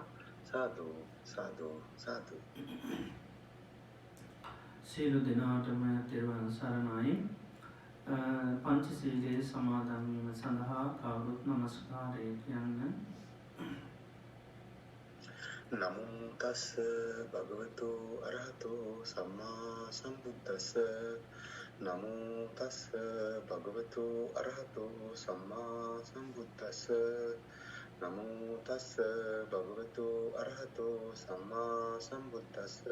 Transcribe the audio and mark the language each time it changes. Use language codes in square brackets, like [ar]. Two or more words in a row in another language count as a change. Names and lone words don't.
[si] සාදු සාදු සාදු. සියලු දෙනාටම තෙරුවන් සරණයි. පංචශීලයේ සමාදන් වීම සඳහා කවුරුත් නමස්කාරය කියන්න. [pi] නමෝ තස් භගවතු අරහතෝ සම්මා සම්බුද්දස්ස. නමෝ තස් භගවතු අරහතෝ සම්මා සම්බුද්දස්ස. නමෝ තස් භගවතු අරහතෝ සම්මා සම්බුද්දස්ස.